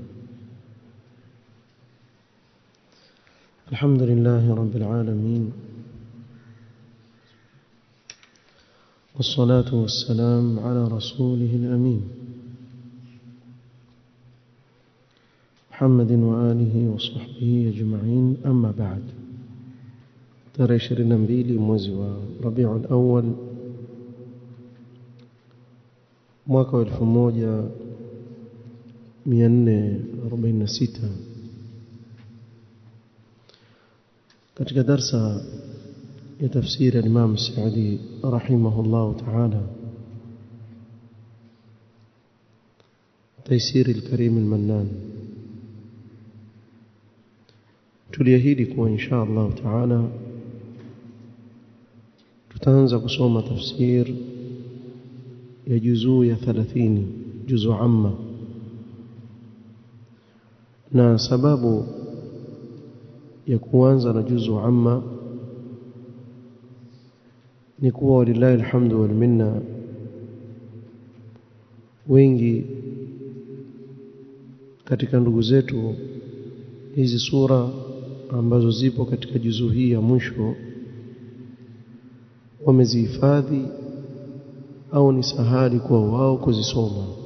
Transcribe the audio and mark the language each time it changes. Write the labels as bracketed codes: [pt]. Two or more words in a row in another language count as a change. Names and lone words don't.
[ar] الحمد لله رب العالمين، والصلاة والسلام على رسوله الأمين محمد وآله وصحبه أجمعين. أما بعد، [sw] tarehe 22 mwezi wa Rabiul Awwal mwaka wa 1446 katika darsa ya tafsiri ya Imam Saadi [ar] رحمه الله تعالى, [sw] Taysir al-Karim al-Mannan, tuliahidi kuwa [ar] إن شاء الله تعالى [sw] tutaanza kusoma tafsir ya juzuu ya 30, juzuu amma. Na sababu ya kuanza na juzuu amma ni kuwa [ar] ولله الحمد والمنة, [sw] wengi katika ndugu zetu hizi sura ambazo zipo katika juzuu hii ya mwisho wamezihifadhi au ni sahali kwa wao kuzisoma.